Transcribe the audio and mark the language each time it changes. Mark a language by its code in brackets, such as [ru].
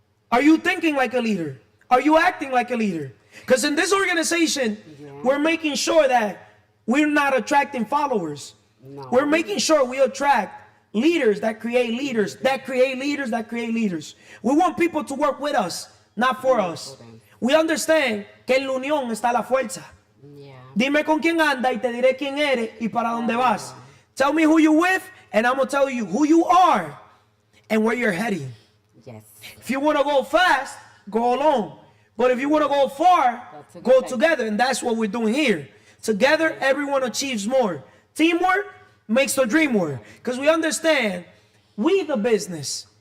[en] Are you thinking like a leader? Are you acting like a leader? Because in this organization, we're making sure that we're not attracting followers. No. We're making sure we attract leaders that create leaders, that create leaders, that create leaders. We want people to work with us, not for us. them. We understand [es] que en la unión está la fuerza. [en] Yeah. [es] Dime con quién anda y te diré quién eres y para dónde vas. [en] Tell me who you with and I'm going to tell you who you are and where you're heading. Yes. If you want to go fast, go alone. But if you want to go far, go together. And that's what we're doing here. Together, everyone achieves more. Teamwork makes the dream work. Because we understand we the business.